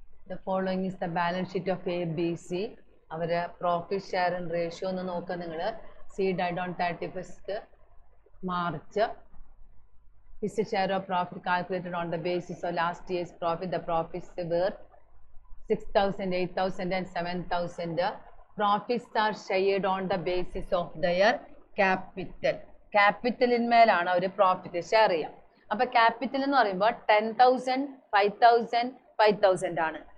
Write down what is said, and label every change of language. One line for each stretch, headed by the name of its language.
English: The following is the balance sheet of ABC.
Malayalam: അവരെ
English: profit share and ratio
Malayalam: ഒന്ന് നോക്കുക നിങ്ങൾ.
English: C died on 31st March. His share of profit calculated on the basis of last year's profit. The profits were 6000, 8000 and 7000. Profits are shared on the basis of their capital.
Malayalam: ക്യാപിറ്റലിന്മേലാണ് our profit share ചെയ്യുക. അപ്പൊ capital എന്ന് പറയുമ്പോൾ 10,000, 5,000, 5,000 ആണ്.